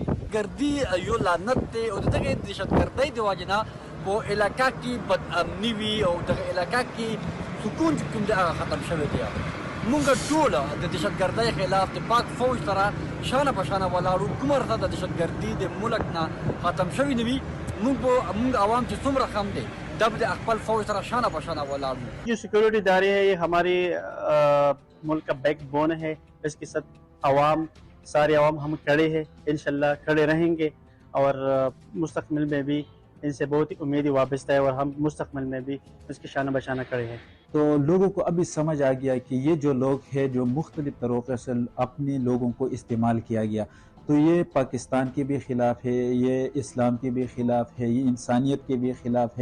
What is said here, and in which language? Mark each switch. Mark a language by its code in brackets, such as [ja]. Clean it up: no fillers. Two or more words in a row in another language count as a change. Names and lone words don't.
[ps] گردی یو لعنت دی او دغه دهشتګردۍ د وجې نه په علاقه کې بد امني وي او دغه علاقه کې سکون چې کوم دی هغه ختم شوی دی. مونږ ټول د دهشتګردۍ خلاف د پاک فوج سره شانه په شانه ولاړو. کومه ورته د دهشتګردي د ملک نه ختم شوی نه وي، مونږ عوام چې څومره کم دی دا به د خپل فوج سره شانه په شانه ولاړو. [ur] جو سیکورٹی ادارے ہیں یہ ہمارے ملک کا بیک بون ہے، اس کے ساتھ عوام، سارے عوام ہم کھڑے ہیں، انشاءاللہ کھڑے رہیں گے اور مستقبل میں بھی ان سے بہت ہی امیدی وابستہ ہے اور ہم مستقبل میں بھی اس کی شانہ بشانہ کھڑے ہیں۔ تو لوگوں کو ابھی سمجھ آ گیا کہ یہ جو لوگ ہیں جو مختلف طریقے سے اپنے لوگوں کو استعمال کیا گیا، تو یہ پاکستان کے بھی خلاف ہے، یہ اسلام کے بھی خلاف ہے، یہ انسانیت کے بھی خلاف ہے۔